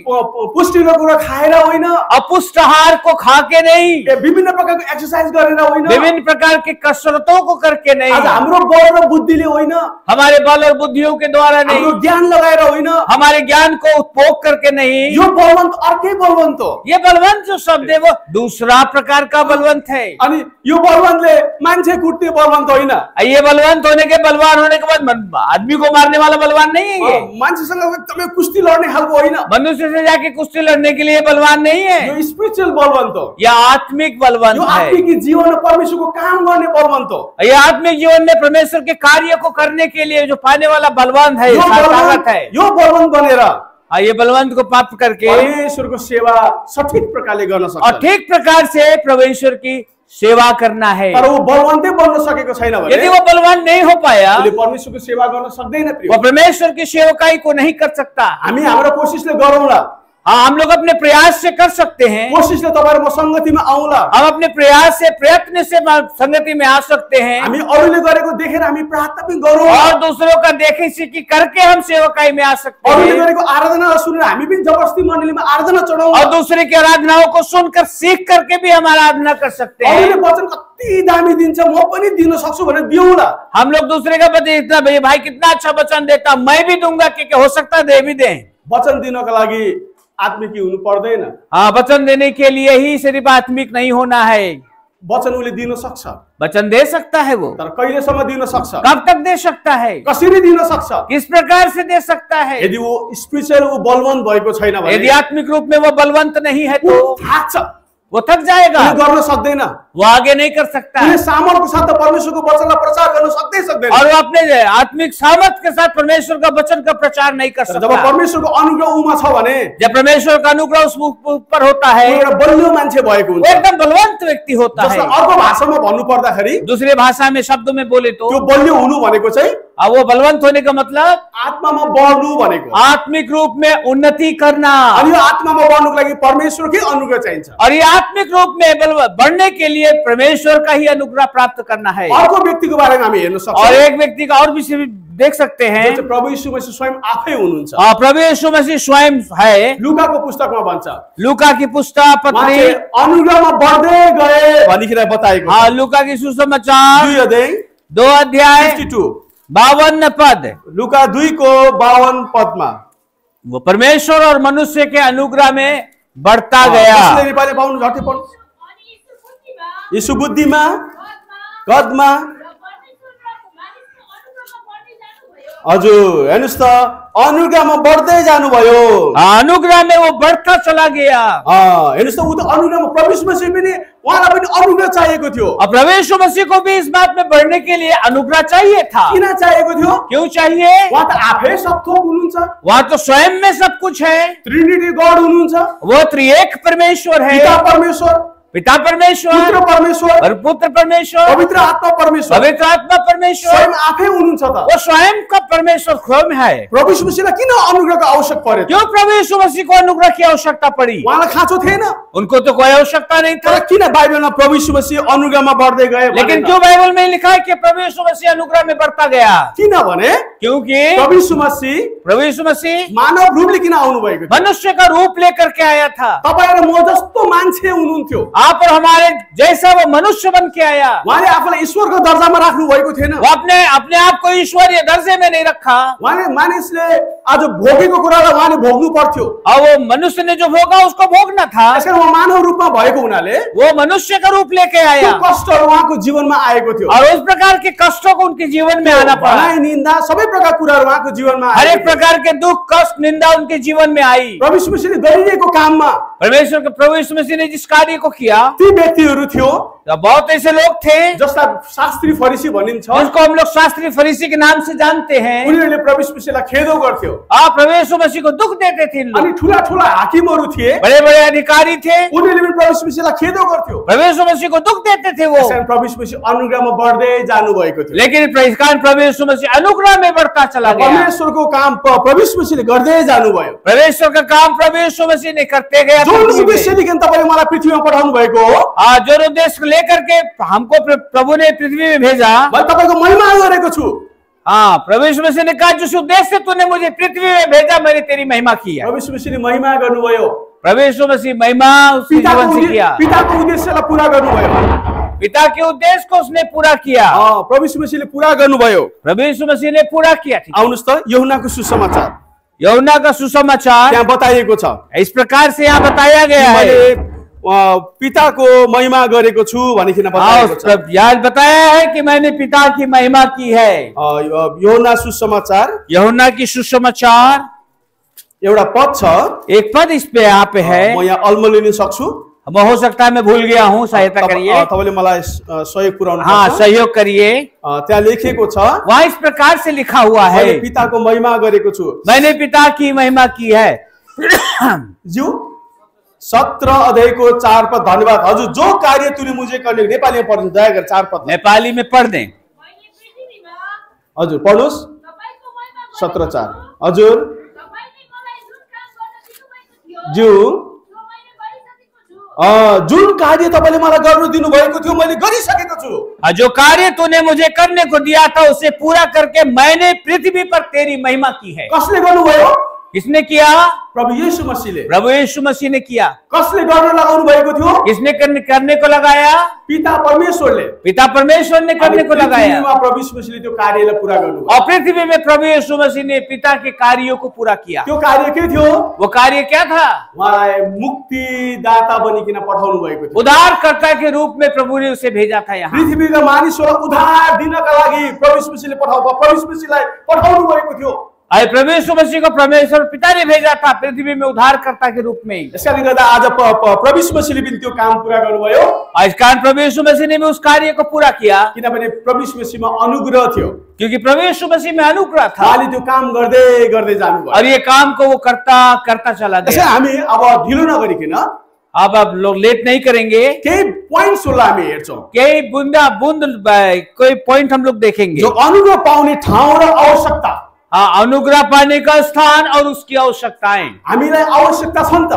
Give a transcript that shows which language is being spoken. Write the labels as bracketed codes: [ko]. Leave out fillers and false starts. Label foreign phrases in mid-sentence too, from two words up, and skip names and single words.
[ne] पुष्टिको कुरा खाएर होइन, [hi] अपुष्ट आहार को खा के नहीं, [ne] विभिन्न प्रकारको एक्सरसाइज गरेर होइन, [hi] विभिन्न प्रकार के कसरतों को करके नहीं, [ne] आज हाम्रो बल र बुद्धिले होइन, [hi] हमारे बल और बुद्धियों के द्वारा नहीं, [ne] हाम्रो ज्ञान लगाएर होइन, [hi] हमारे ज्ञान को उपभोग करके नहीं। [ne] यो बलवन्त अर्कै बलवन्त हो। [hi] ये बलवंत जो शब्द है वो दूसरा प्रकार का बलवंत है। [ne] अनि यो बलवन्तले मान्छे कुट्ने बलवन्त होइन। [hi] ये बलवंत होने के, बलवान होने के बाद आदमी को मारने वाला बलवान नहीं है। ये [ne] मान्छेसँग एकदमै कुस्ती लड्ने खालको होइन। [hi] मनुष्य से जाके कुश्ती लड़ने के लिए बलवान नहीं है। [ne] यो स्पिरिचुअल बलवन्त हो। [hi] यह आत्मिक बलवंत [ne] यो [hi] है। [ne] आत्मिक जीवनमा परमेश्वरको काम गर्ने बलवन्त हो। [hi] यह आत्मिक जीवन में परमेश्वर के कार्य को करने के लिए जो पाने वाला बलवंत है, ताकत है। [ne] यो बलवन्त बनेर [hi] ये बलवंत को प्राप्त करके [ne] परमेश्वरको सेवा सठिक प्रकारले गर्न सक्छ। [hi] और ठीक प्रकार से परमेश्वर की सेवा करना है। [ne] तर वो बलवन्तै बन्न सकेको छैन भने, [hi] यदि वो बलवान नहीं हो पाया, [ne] उसले परमेश्वरको सेवा गर्न सक्दैन। [hi] वो परमेश्वर की सेवकाई को नहीं कर सकता। [ne] हामी हाम्रो कोसिसले गरौँला। [hi] हम लोग अपने प्रयास से कर सकते हैं। [ne] कोसिसले तपाईहरु म संगतिमा आउँला। [hi] हम अपने प्रयास से, प्रयत्न से संगति में आ सकते हैं। [ne] हामी अरूले गरेको देखेर हामी प्रार्थना पनि गरौँ, [hi] और दूसरों का देखे सीखी करके हम सेवकाई में आ सकते [ne] अरूले [hi] हैं। [ne] गरेको आराधना सुनेर हामी पनि जबरजस्ती मण्डलीमा आराधना चढाउँ। [hi] और दूसरे की आराधनाओं को सुनकर सीख करके भी हम आराधना कर सकते [ne] अरूले [hi] हैं। [ne] वचन कति दामी दिन्छ, म पनि दिन सक्छु भनेर दिउँला। [hi] हम लोग दूसरे का बता इतना भाई कितना अच्छा वचन देता, मैं भी दूंगा, कि हो सकता है दे भी दें। [ne] वचन दिनको लागि आत्मिकी हुनु पर्दैन। [hi] वचन देने के लिए ही सिर्फ आत्मिक नहीं होना है। [ne] वचन उसले दिन सक्छ, [hi] वचन दे सकता है वो, [ne] तर कहिलेसम्म दिन सक्छ? [hi] कब तक दे सकता है? [ne] कसरी दिन सक्छ? [hi] किस प्रकार से दे सकता है? [ne] यदि वो स्पिरिचुअल वो बलवन्त भएको छैन भने, [hi] यदि आत्मिक रूप में वो बलवंत नहीं है तो [ne] वो थाक्छ, [hi] वो थक जाएगा, [ne] उसले गर्न सक्दैन। [hi] वो आगे नहीं कर सकता है। [ne] उसले सामर्थ्यको साथ परमेश्वरको वचनलाई प्रचार गर्न सक्दैन। [hi] और वो अपने आत्मिक सामर्थ्य के साथ परमेश्वर का वचन का प्रचार नहीं कर जब सकता। [ne] परमेश्वरको अनुग्रह उमा छ भने, [hi] जब परमेश्वर का अनुग्रह उस ऊपर होता वो है, [ne] एउटा बलियो मान्छे भएको वो हुन्छ। [hi] एकदम बलवंत व्यक्ति होता है। [ne] जसलाई अर्को भाषामा भन्नु पर्दाखेरि, [hi] दूसरे भाषा में, शब्दों में बोले तो [ne] त्यो बलियो हुनु भनेको चाहिँ [hi] वो बलवंत होने का मतलब [ne] आत्मामा बढ्नु भनेको। [hi] आत्मिक रूप में उन्नति करना। [ne] अनि यो आत्मामा बढ्नुको लागि परमेश्वरकै अनुग्रह चाहिन्छ। [hi] और ये आत्मिक रूप में बढ़ने के लिए परमेश्वर का ही अनुग्रह प्राप्त करना है। [ne] अर्को व्यक्तिको बारेमा हामी हेर्न [hi] और [ne] सक्छौं, [hi] एक व्यक्ति का और विषय भी देख सकते हैं। [ne] जो चाहिँ प्रभु यीशु मसीह स्वयं आफै हुनुहुन्छ। [hi] प्रभु यीशु मसीह स्वयं है। [ne] लुकाको पुस्तकमा भन्छ, [hi] लूका की पुस्तक पत्री [ne] मान्छे अनुग्रहमा बढ्दै गए भनिखेर बताएको छ। [hi] लूका की सुसमाचार [ne] 2 अध्याय [hi] 2 अध्याय [ne] 52, [hi] 52 पद। [ne] लुका 2 को 52 पदमा [hi] वो परमेश्वर और मनुष्य के अनुग्रह में बढ़ता गया। [ne] कसले नेपाली पाउनु झट्टै पढ्नु। यीशु बुद्धिमा, कदमा, हजुर हेर्नुस् त अनुग्रहमा बढ्दै जानुभयो। [hi] अनुग्रह में वो बढ़ता चला गया। [ne] हेर्नुस् त ऊ त अनुग्रहमा प्रवेश मसीह पनि उहाँलाई पनि अनुग्रह चाहिएको थियो। [hi] और प्रभु यीशु मसीह को भी इस बात में बढ़ने के लिए अनुग्रह चाहिए था। [ne] किन चाहिएको थियो? [hi] क्यों चाहिए? [ne] उहाँ त आफै सब थोक हुनुहुन्छ, [hi] वहां तो स्वयं में सब कुछ है। [en] Trinity God [ne] हुनुहुन्छ, [hi] वो त्रिएक परमेश्वर है, [ne] पिता परमेश्वर, [hi] पिता परमेश्वर [ne] पुत्र परमेश्वर, [hi] और पुत्र परमेश्वर, [ne] पवित्र आत्मा परमेश्वर, [hi] पवित्र आत्मा परमेश्वर, [ne] स्वयं आफै हुनुहुन्छ त। [hi] वो स्वयं का परमेश्वर स्वयं है। [ne] प्रभु यीशु मसीहलाई किन अनुग्रहको आवश्यक पर्यो? [hi] क्यों प्रभु यीशु मसीह को अनुग्रह की आवश्यकता पड़ी? [ne] उहाँलाई खाँचो थिएन, [hi] उनको तो कोई आवश्यकता नहीं था। [ne] तर किन बाइबलमा प्रभु यीशु मसीह अनुग्रहमा बढ्दै गए? [hi] लेकिन क्यों बाइबल में लिखा है कि प्रभु यीशु मसीह अनुग्रह में बढ़ता गया? [ne] किनभने [hi] क्योंकि [ne] प्रभु यीशु मसीह मानव रूपले किन आउनु भएको थियो? [hi] मनुष्य का रूप लेकर के आया था। [ne] तपाईँ र म जस्तो मान्छे हुनुहुन्थ्यो, [hi] आप और हमारे जैसा वो मनुष्य बन के आया। [ne] उहाँले आफूलाई ईश्वरको दर्जामा राख्नु भएको थिएन। [hi] वो अपने आप को ईश्वरीय दर्जे में नहीं रखा। [ne] उहाँले मानिसले आज भोगेको कुरालाई उहाँले भोग्नु पर्थ्यो। [hi] और वो मनुष्य ने जो भोगा उसको भोगना था। [ne] त्यसकारण उहाँ मानव रूपमा भएको हुनाले [hi] वो मनुष्य का रूप लेके आया [ne] कष्टहरू उहाँको जीवनमा आएको थियो। [hi] और उस प्रकार के कष्टों को उनके जीवन में आना पड़ा। [ne] भनाइ, निन्दा सबै प्रकार कुराहरू उहाँको जीवनमा [hi] हर एक प्रकार के दुख, कष्ट, निंदा उनके जीवन में आई। [ne] प्रभु यीशु मसीहले गरिरहेको काममा [hi] प्रभु यीशु मसीह ने जिस कार्य को किया, [ne] ती व्यक्तिहरू थियो [hi] तो बहुत ऐसे लोग थे [ne] जस्ता शास्त्री फरिसी भनिन्छ, [hi] जिसको हम लोग शास्त्री फरीसी के नाम से जानते हैं। [ne] उनीहरूले प्रभु यीशु मसीहलाई खेदो गर्थ्यो। [hi] प्रभु यीशु मसीह को दुख देते थे। [ne] अनि ठूला ठूला हाकिमहरू थिए, [hi] बड़े बड़े अधिकारी थे, [ne] उनीहरूले पनि प्रभु यीशु मसीहलाई खेदो गर्थ्यो। [hi] प्रभु यीशु मसीह को दुख देते थे वो। [ne] त्यसकारण प्रभु यीशु मसीह अनुग्रहमा बढ्दै जानु भएको थियो। [hi] लेकिन प्रभु यीशु मसीह अनुग्रह में बढ़ता चला गया। [ne] परमेश्वरको काम प्रभु यीशु मसीहले गर्दै जानुभयो। [hi] परमेश्वर का काम प्रभु यीशु मसीह ने करते गया। [ne] जुन उद्देश्य लिएर तपाईले मलाई पृथ्वीमा पठाउनु भएको हो, [hi] जो उद्देश्य लेकर के हमको प्रभु ने पृथ्वी में भेजा, [ne] म तपाईको महिमा गरेको छु। [hi] प्रभु यीशु मसीह ने कहा जिस उद्देश्य से तूने मुझे पृथ्वी में भेजा मैंने तेरी महिमा की है। [ne] प्रभु यीशु मसीहले महिमा गर्नुभयो। [hi] प्रभु यीशु मसीह महिमा उसके जीवन से किया। [ne] पिताको उद्देश्यलाई पूरा गर्नुभयो। [hi] पिता के उद्देश्य को उसने पूरा किया। [ne] प्रभु यीशु मसीहले पूरा गर्नुभयो। [hi] प्रभु यीशु मसीह ने पूरा किया। [ne] आउनुस् त यूहन्नाको सुसमाचार, [hi] यूहन्ना का सुसमाचार [ne] यहाँ बताइएको छ। [hi] इस प्रकार से यहाँ बताया गया है, [ne] पिताको महिमा गरेको छु भनिकिन बताएको छ। [hi] यहाँ बताया है कि मैंने पिता की महिमा की है। [ne] यूहन्ना सुसमाचार, [hi] यूहन्ना की सुसमाचार [ne] एउटा पद छ, [hi] एक पद इस पे यहाँ पे है। [ne] म यहाँ अल्म लिन सक्छु, [hi] हो सकता है मैं भूल गया हूँ, सहायता करिए। [ne] तपाईले मलाई सहयोग पुर्याउनु पर्छ। [hi] हाँ, सहयोग करिए। [ne] त्यहाँ लेखिएको छ, [hi] वहाँ इस प्रकार से लिखा हुआ है, [ne] मैले पिताको महिमा गरेको छु। [hi] मैंने पिता की महिमा की है। [ne] ज्यू 17 अध्यायको 4 पद। धन्यवाद हजुर। [hi] जो कार्य तूने मुझे करने, [ne] नेपालीमा पढ्नु दया गरेर 4 पद [hi] नेपाली में पढ़ दें। [ne] हजुर पढ्नुस्। 17:4 हजुर। ज्यू जुन कार्य तपाईले मलाई गर्नु दिनु भएको थियो मैले गरिसकेको छु। [hi] जो कार्य तूने मुझे करने को दिया था उसे पूरा करके मैंने पृथ्वी पर तेरी महिमा की है। [ne] कसले गर्नुभयो? [hi] किसने किया? [ne] प्रभु यीशु मसीहले। [hi] प्रभु यीशु मसीह ने किया। [ne] कसले गर्न लगाउनु भएको थियो? [hi] किसने करने को लगाया? [ne] पिता परमेश्वरले। [hi] पिता परमेश्वर ने करने को लगाया। [ne] प्रभु यीशु मसीहले त्यो कार्यलाई पूरा गर्नुभयो। [hi] और पृथ्वी में प्रभु यीशु मसीह ने पिता के कार्यों को पूरा किया। [ne] त्यो कार्य के थियो? [hi] वो कार्य क्या था? [ne] उहाँलाई मुक्तिदाता बनिकिन पठाउनु भएको थियो। [hi] उद्धारकर्ता के रूप में प्रभु ने उसे भेजा था। [ne] यहाँ पृथ्वीका मानिसहरूलाई उद्धार दिनका लागि प्रभु यीशु मसीहले प्रभु यीशु मसीहलाई पठाउनु भएको थियो। [hi] प्रभु यीशु मसीह को परमेश्वर पिता ने भेजा था पृथ्वी में उद्धारकर्ता के रूप में। [ne] यसकारण गर्दा आज प्रभु यीशु मसीहले पनि त्यो काम पूरा गर्नुभयो। [hi] इस कारण प्रभु यीशु मसीह ने भी उस कार्य को पूरा किया, [ne] किनभने प्रभु यीशु मसीहमा अनुग्रह थियो। [hi] क्योंकि प्रभु यीशु मसीह में अनुग्रह था। [ne] उहाँले त्यो काम गर्दै गर्दै जानुभयो [hi] और ये काम को वो करता चला गया। [ne] हामी अब ढिलो नगरिकन [hi] अब लोग लेट नहीं करेंगे, [ne] केही पोइन्ट्सहरूलाई हामी हेर्छौं। [hi] केही बूंद कोई पॉइंट हम लोग देखेंगे। [ne] जो अनुग्रह पाउने ठाउँ र आवश्यकता, [hi] अनुग्रह पाने का स्थान और उसकी आवश्यकताएं। [ne] हामीलाई आवश्यकता छ नि त।